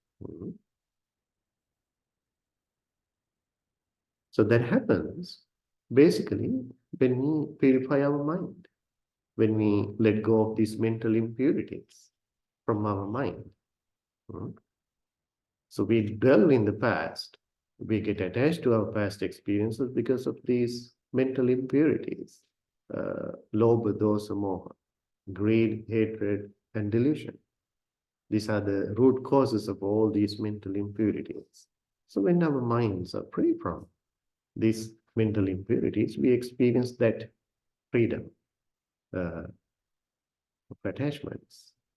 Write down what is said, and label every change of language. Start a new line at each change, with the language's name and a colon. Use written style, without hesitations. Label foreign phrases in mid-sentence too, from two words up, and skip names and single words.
English: So that happens basically when we purify our mind, when we let go of these mental impurities from our mind. So we dwell in the past, we get attached to our past experiences because of these mental impurities,
Pali: lobha, dosa, moha,
English: greed, hatred, and delusion. These are the root causes of all these mental impurities. So when our minds are free from these mental impurities, we experience that freedom of attachments.